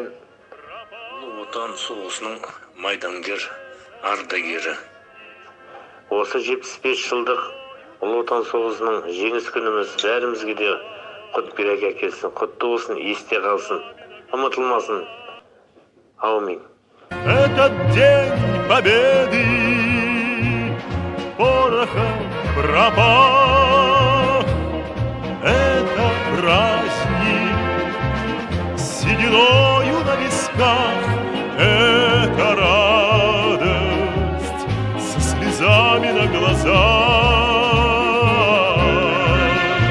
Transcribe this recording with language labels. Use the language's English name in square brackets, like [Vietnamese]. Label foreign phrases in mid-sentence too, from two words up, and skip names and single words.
[Kazakh] Ұлы Отан соғысының майдангер, ардагері. Осы 75 жылдық Ұлы Отан соғысының жеңіс күніміз бәрімізге де құт береке әкелсін, құтты болсын, есте қалсын, ұмытылмасын. Аумин. [Russian] Этот день победы порохом пропах. Это праздник с сединою на висках. Это радость со слезами на глазах.